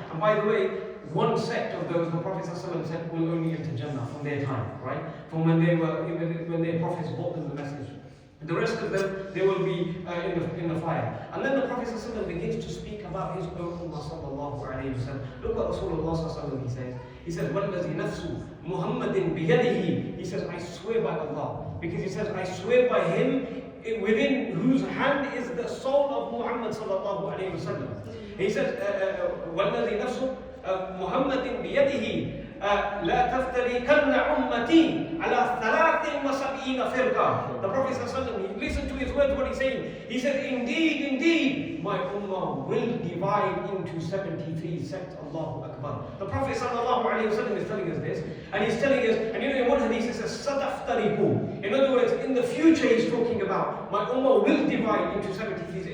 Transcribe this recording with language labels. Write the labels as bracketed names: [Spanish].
[English] And by the way, one sect of those, the Prophet ﷺ said, will only enter Jannah from their time, right? From when their prophets brought them the message. The rest of them, they will be in the fire. And then the Prophet ﷺ begins to speak about his own Ummah sallallahu alayhi wa sallam. Look what Rasulullah sallallahu he says. He says, [Arabic] وَالَّذِي نَفْسُ مُحَمَّدٍ بِيَدِهِ. [English] He says, I swear by Allah. Because he says, I swear by him within whose hand is the soul of Muhammad sallallahu alayhi wa sallam. He says, [Arabic] وَالَّذِي نَفْسُ مُحَمَّدٍ بِيَدِهِ لا تفترقن أمتي على 73 فرقة. [English] The Prophet ﷺ, listen to his words, what he's saying. He said, indeed, my ummah will divide into 73 sects. Allahu Akbar. The Prophet ﷺ is telling us this, and he's telling us, and you know in one hadith he says, Sadaftariku. In other words, in the future he's talking about, my ummah will divide into 73.